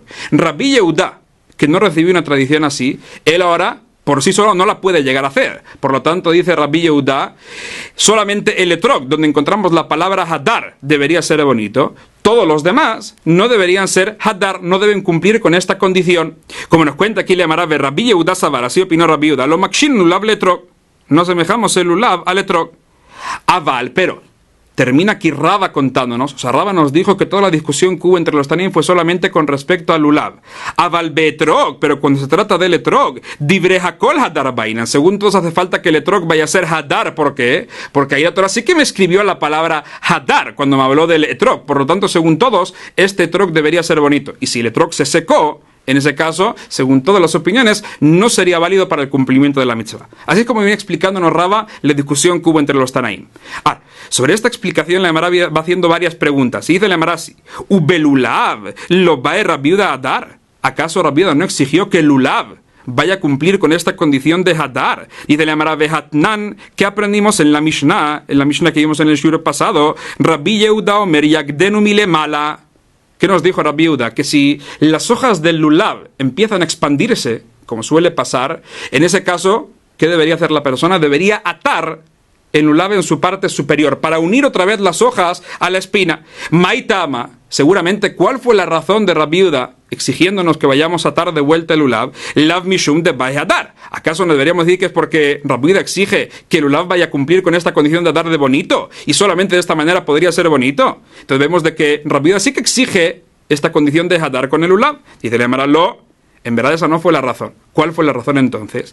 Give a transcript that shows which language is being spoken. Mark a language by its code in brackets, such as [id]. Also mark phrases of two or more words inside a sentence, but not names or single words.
[es] Rabbi Yehuda, que no recibió una tradición así, él ahora por sí solo no la puede llegar a hacer. Por lo tanto, dice Rabbi Yehuda, solamente el etrog, donde encontramos la palabra hadar, debería ser bonito. Todos los demás no deberían ser hadar, no deben cumplir con esta condición. Como nos cuenta aquí la Gemara de Rabbi Yehuda Savar, así opinó Rabbi Yehuda, [he] לא מקשינן לולב לאתרוג, [es] no semejamos el lulav al etrog. Aval, pero termina aquí Raba contándonos, o sea, Raba nos dijo que toda la discusión que hubo entre los Tanim fue solamente con respecto al lulav. [he] אבל באתרוג, [es] pero cuando se trata del etrog, [arc] דברי הכל הדר בעינן. [es] Según todos hace falta que el etrog vaya a ser hadar. ¿Por qué? Porque ahí la Torah sí que me escribió la palabra hadar cuando me habló del etrog. Por lo tanto, según todos, este etrog debería ser bonito. Y si el etrog se secó, en ese caso, según todas las opiniones, no sería válido para el cumplimiento de la mitzvah. Así es como viene explicándonos Raba la discusión que hubo entre los Tanaim. Sobre esta explicación la Gemara va haciendo varias preguntas. Y dice la Gemara así, [arc] ובלולב, לא בעי רבי יהודה הדר. [es] ¿Acaso Rabbi Yehuda no exigió que el lulav vaya a cumplir con esta condición de hadar? Dice la Gemara vehatnan, que aprendimos en la Mishnah que vimos en el shur pasado, [he] רבי יהודה אומר יגדנו מלמעלה. [es] ¿Qué nos dijo Rabbi Yehuda? Que si las hojas del lulav empiezan a expandirse, como suele pasar, en ese caso, ¿qué debería hacer la persona? Debería atar el lulav en su parte superior para unir otra vez las hojas a la espina. Maitama, seguramente, ¿cuál fue la razón de Rabbi Yehuda exigiéndonos que vayamos a atar de vuelta el lulav? [arc] לאו משום דבעי הדר. [es] ¿Acaso no deberíamos decir que es porque Rabbi Yehuda exige que el lulav vaya a cumplir con esta condición de dar de bonito y solamente de esta manera podría ser bonito? Entonces vemos de que Rabbi Yehuda sí que exige esta condición de hadar con el lulav. Dice la Gemara, en verdad esa no fue la razón. ¿Cuál fue la razón entonces?